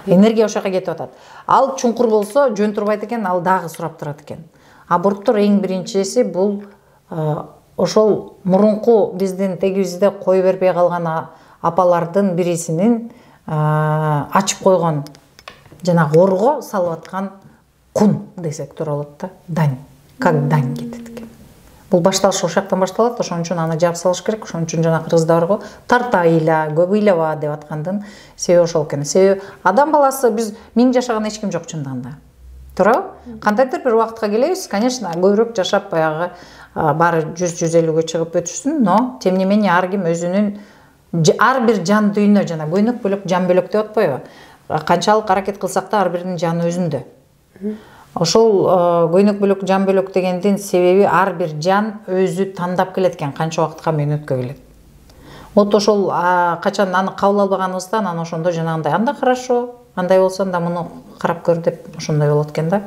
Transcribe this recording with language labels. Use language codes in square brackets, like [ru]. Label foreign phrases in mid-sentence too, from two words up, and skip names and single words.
[ky] Энергия ошол жака кетип атат. Ал чуңкур болсо жөн турбайт экен, ал дагы сурап турат экен. Аборттор эң биринчиси бул ошол мурунку биздин тегибизде кой бербей калган апалардын бирисинин ачып койгон жанагы орго салып аткан кун десек туура болот да. [ru] Дань. Как дань [ky] кетет экен. Бул башталыш ошол жактан башталат, ошон үчүн аны жаап салыш керек. Ошон үчүн жана кыргызда барго тарта ыйла, көп ыйлаба деп аткандын себеби ошол экен. Себеби адам баласы биз 1000 жашаган эч ким жок чындыгында. туурабы? Кандайдыр бир убакытка келебиз, конечно, көбүрөөк жашап баягы баары 100-150гө чыгып өтүшсүн, [ru] но тем не менее [ky] ар ким өзүнүн ар бир жан дүйнө жана көйнөк бөлөк жан бөлөк деп атпайбы? Канчалык аракет кылсак да ар биринин жаны өзүндө. Ошол көйнөк бөлөк жан бөлөк дегендин себеби ар бир жан өзү тандап келет экен канча убакытка мөөнөткө келет. Вот ошол качан аны кабыл албаганыбызда анан ошондо жанагындай анда хорошо, андай болсо анда муну карап көр деп ошондой болот экен да.